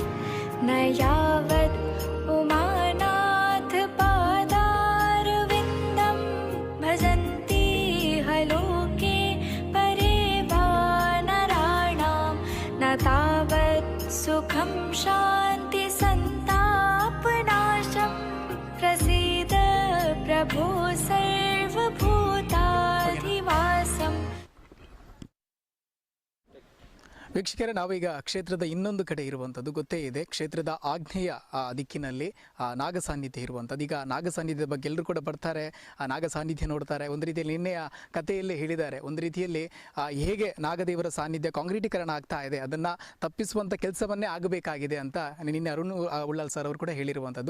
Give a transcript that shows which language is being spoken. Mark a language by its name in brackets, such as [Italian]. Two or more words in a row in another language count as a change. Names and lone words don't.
[Sanskrit] न यावत् उमानाथ पादारविन्दं भजन्ति हलोके परे वा नराणां न तावत् सुखं शान्ति सन्तापनाशं प्रसीद प्रभो सर्वभूताधिवासम्। [Kannada] ವೀಕ್ಷಕರೇ, ನಾವೀಗ ಕ್ಷೇತ್ರದ ಇನ್ನೊಂದು ಕಡೆ ಇರುವಂಥದ್ದು ಗೊತ್ತೇ ಇದೆ. ಕ್ಷೇತ್ರದ ಆಗ್ನೇಯ ದಿಕ್ಕಿನಲ್ಲಿ ನಾಗ ಸಾನ್ನಿಧ್ಯ ಇರುವಂಥದ್ದು. ಈಗ ನಾಗ ಸಾನ್ನಿಧ್ಯದ ಬಗ್ಗೆ ಎಲ್ಲರೂ ಕೂಡ ಬರ್ತಾರೆ, ಆ ನಾಗ ಸಾನ್ನಿಧ್ಯ ನೋಡ್ತಾರೆ. ಒಂದು ರೀತಿಯಲ್ಲಿ ನಿನ್ನೆಯ ಕಥೆಯಲ್ಲೇ ಹೇಳಿದ್ದಾರೆ, ಒಂದು ರೀತಿಯಲ್ಲಿ ಹೇಗೆ ನಾಗದೇವರ ಸಾನ್ನಿಧ್ಯ ಕಾಂಕ್ರೀಟೀಕರಣ ಆಗ್ತಾ ಇದೆ, ಅದನ್ನು ತಪ್ಪಿಸುವಂಥ ಕೆಲಸವನ್ನೇ ಆಗಬೇಕಾಗಿದೆ ಅಂತ ನಿನ್ನೆ ಅರುಣ್ ಉಳ್ಳಾಲ್ ಸರ್ ಅವರು ಕೂಡ ಹೇಳಿರುವಂಥದ್ದು.